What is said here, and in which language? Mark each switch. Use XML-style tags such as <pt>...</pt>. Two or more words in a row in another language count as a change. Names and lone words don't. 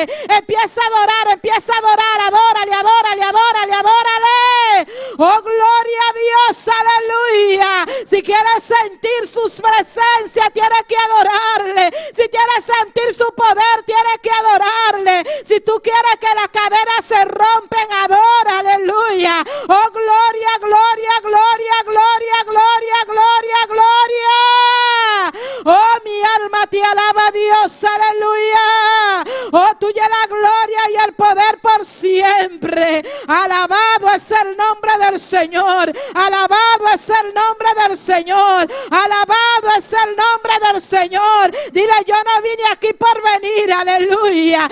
<es>Empieza a adorar, empieza a adorar. Adórale, adórale, adórale, adórale. Oh, gloria a Dios, aleluya. Si quieres sentir sus presencias, tienes que adorarle. Si quieres sentir su poder, tienes que adorarle. Si tú quieres que las cadenas se rompen, adora, aleluya. Oh, gloria, gloria, gloria, gloria, gloria, gloria, gloria. Oh, mi alma te alaba, Dios, aleluya. Oh, tuya la gloria y el poder por siempre. Alabado es el nombre del Señor. Alabado es el nombre del Señor. Alabado es el nombre del Señor. Dile: yo no vine aquí por venir, aleluya.</es>